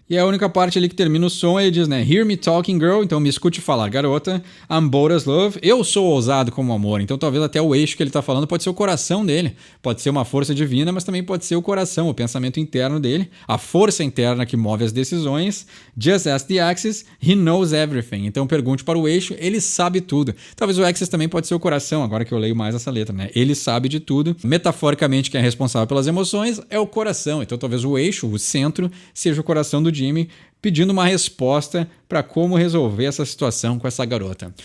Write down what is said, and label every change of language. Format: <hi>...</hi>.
<pt>E a única parte ali que termina o som, ele diz, né,</pt> <en>Hear me talking girl,</en> <pt>então me escute falar, garota,</pt> <en>I'm bold as love,</en> <pt>eu sou ousado como amor. Então talvez até o eixo que ele está falando pode ser o coração dele, pode ser uma força divina, mas também pode ser o coração, o pensamento interno dele, a força interna que move as decisões.</pt> <en>Just ask the axis, he knows everything.</en> <pt>Então pergunte para o eixo, ele sabe tudo. Talvez o axis também pode ser o coração, agora que eu leio mais essa letra, né? Ele sabe de tudo. Metaforicamente, quem é responsável pelas emoções é o coração. Então talvez o eixo, o centro, seja o coração do Jimi, pedindo uma resposta para como resolver essa situação com essa garota.</pt>